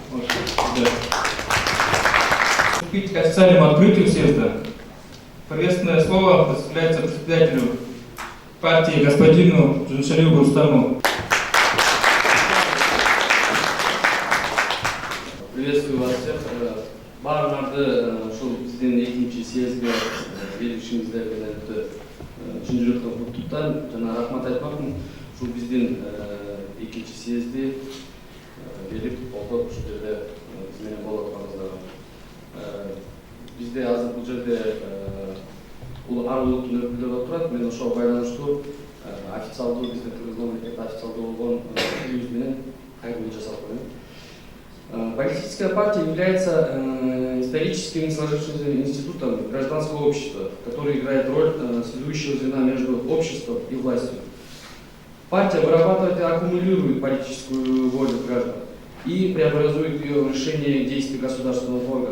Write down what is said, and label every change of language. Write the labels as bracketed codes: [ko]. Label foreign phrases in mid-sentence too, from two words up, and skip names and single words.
[ru] Приступить к официальному открытию съезда. Приветственное слово предоставляется председателю партии господину Джуншалиеву Рустаму. Приветствую вас всех. [ky] Баарыңарды ушул биздин экинчи съездге келишиңизде чын жүрөктөн куттуктайм жана рахмат айтмакмын. Ушул биздин экинчи съезди келип колдоп ушул жерде биз менен болуп атканыңыздарга. Бизде азыр бул жерде ар улуттун өкүлдөрү отурат. Мен ошого байланыштуу официалдуу биздин Кыргыз мамлекети официалдуу болгон тилибиз менен кайрылуу жасап коеюн. [ru] Политическая партия является историческим сложившимся институтом гражданского общества, который играет роль связующего звена между обществом и властью. Партия вырабатывает и аккумулирует политическую волю граждан и преобразует ее в решение действий государственных органов.